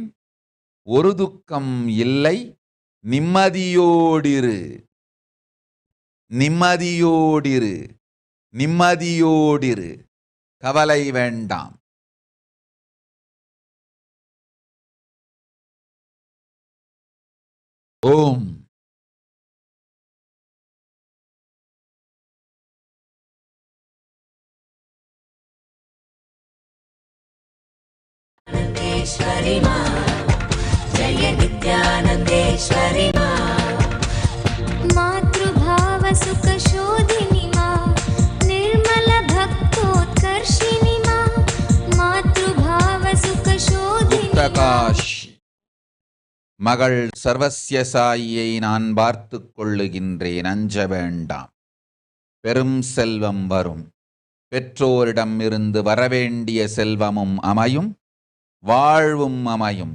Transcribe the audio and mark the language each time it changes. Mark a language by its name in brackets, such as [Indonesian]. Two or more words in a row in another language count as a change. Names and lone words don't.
[Tamil] ஒரு துக்கம் இல்லை, நிம்மதியோடிரு, நிம்மதியோடிரு, நிம்மதியோடிரு. கவலை வேண்டாம். ஓம் [Hindi] नित्यानंदेश्वरी मां, जय नित्यानंदेश्वरी मां। मातृभाव सुख शोधिनी मां, निर्मल भक्तोत्कर्षिणी मां। मातृभाव सुख शोधिनी [Tamil] முக்தகாஷி மகள் சர்வஸ்ய சாயியை நான் பார்த்துக் கொள்ளுகின்றேன். அஞ்ச வேண்டாம். பெரும் செல்வம் வரும். பெற்றோரிடம் இருந்து வரவேண்டிய செல்வமும் அமையும், வாழ்வும் அமையும்.